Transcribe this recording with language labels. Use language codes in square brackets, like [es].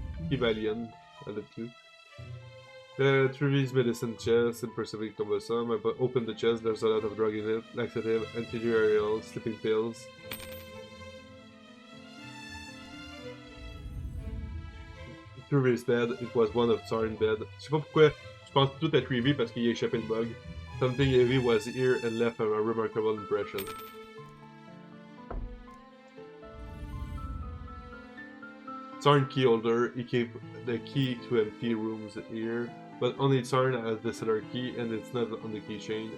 [en] Alien, I live too. Trevi's medicine chest, impressively cumbersome. I opened the chest, there's a lot of drug in it, laxative, antidiarrheal, sleeping pills. Trevi's bed, it was one of Tsar's bed. [fr] Je sais pas pourquoi, je pense tout à Trevi parce qu'il a échappé le bug. [en] Something heavy was here and left a remarkable impression. Tsarn key holder, he gave the key to empty rooms here, but only Tsarn has the cellar key and it's not on the keychain.